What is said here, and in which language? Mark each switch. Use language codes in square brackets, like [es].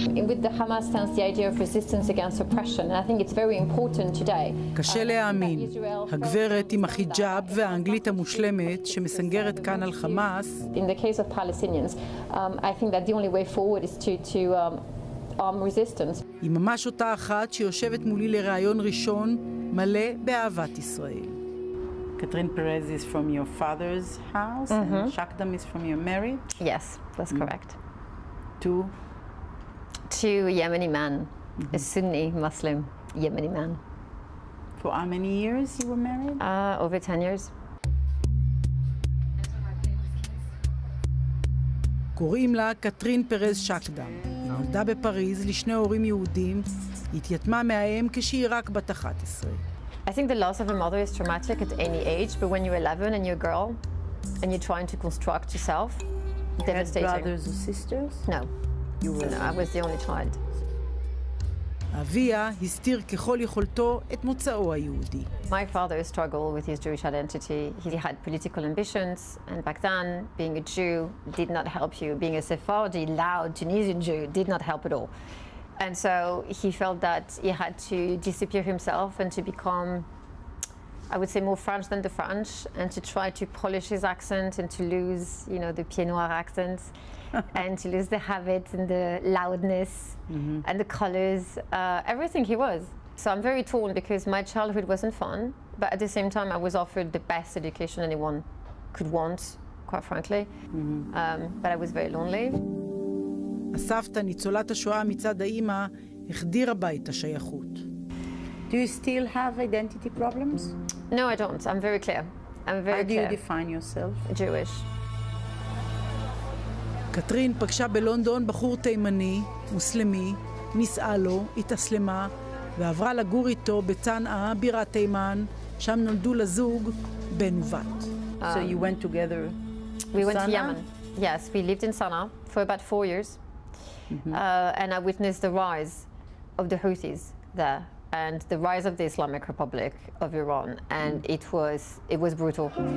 [en] With the Hamas stands the idea of resistance against oppression, and I think it's very important today. [he] קשה להאמין, הגברת עם החיג'אב והאנגלית המושלמת שמסנגרת כאן על חמאס. [en] In the case of Palestinians, I think that the only way forward is to arm resistance. [he] היא ממש אותה אחת שיושבת מולי לראיון ראשון מלא באהבת ישראל. [en] קתרין פרז is from your father's house, and שקדם is from your marriage? Yes, that's correct. To a Yemeni man, a Sunni Muslim Yemeni man. For how many years you were married? Over 10 years. [he] קוראים לה קתרין פרז שקדם. היא נולדה בפריז לשני הורים יהודים, היא התייתמה מהאם כשהיא רק בת 11. [en] I think the loss of a mother is traumatic at any age, but when you're 11 and you're a girl and you're trying to construct yourself, devastating. Had brothers or sisters? No. No, I was the only child. [he] אביה הסתיר ככל יכולתו את מוצאו היהודי. [en] My father struggled with his Jewish identity. He had political ambitions, and back then, being a Jew did not help you. Being a Sephardi, loud Tunisian Jew did not help at all. And so he felt that he had to disappear himself and to become, I would say, more French than the French, and to try to polish his accent and to lose, you know, the pied noir accent. And to lose the habit and the loudness and the colors, everything he was. So I'm very torn because my childhood wasn't fun, but at the same time I was offered the best education anyone could want, quite frankly. But I was very lonely. [he] הסבתא, ניצולת השואה מצד האימא, החדירה בה את השייכות. [en] Do you still have identity problems? No, I don't. I'm very clear. I'm very clear. How do you define yourself? Jewish. [he] קתרין פגשה בלונדון בחור תימני, מוסלמי, נישאה לו, התאסלמה, ועברה לגור איתו בצנעה, בירת תימן, שם נולדו לזוג בן ובת. [en] So you went together? We went to Yemen. Yes, we lived in Sana'a for about 4 years. And I witnessed the rise of the Houthis there and the rise of the Islamic Republic of Iran, and it was brutal.